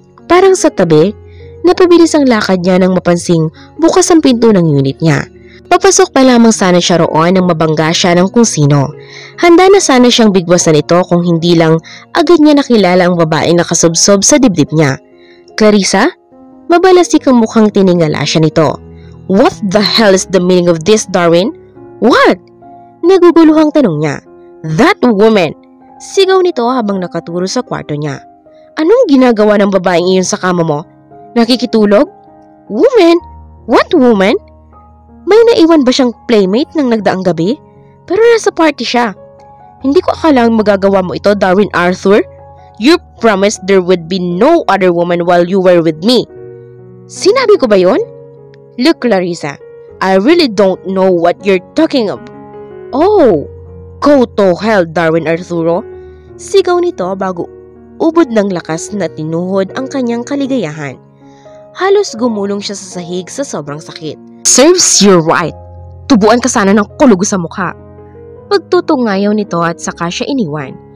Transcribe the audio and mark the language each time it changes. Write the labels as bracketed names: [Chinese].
[Filipino] Parang sa tabi, napabilis ang lakad niya nang mapansing bukas ang pinto ng unit niya. Papasok pa lamang sana siya roon nang mabangga siya ng kung sino. Handa na sana siyang bigwasan ito kung hindi lang agad niya nakilala ang babaeng nakasubsob sa dibdib niya. Clarissa? Mabalasik ang mukhang tiningala siya nito. [English] What the hell is the meaning of this, Darwin? What? [Filipino] Naguguluhang tanong niya. [English] That woman! [Filipino] Sigaw nito habang nakaturo sa kwarto niya. Anong ginagawa ng babaeng iyon sa kama mo? Nakikitulog? [English] Woman? What woman? [Filipino] May naiwan ba siyang playmate ng nagdaang gabi? Pero nasa party siya. Hindi ko akalaang magagawa mo ito, Darwin Arthur. [English] You promised there would be no other woman while you were with me. [Filipino] Sinabi ko ba yon? [English] Look, Clarissa, I really don't know what you're talking about. Oh, go to hell, Darwin Arturo. [Filipino] Sigaw nito bago ubod ng lakas na tinuhod ang kanyang kaligayahan. Halos gumulong siya sa sahig sa sobrang sakit. [English] Serves you right. [Filipino] Tubuan ka sana ng kulog sa mukha. Pagtutungayaw nito at saka siya iniwan.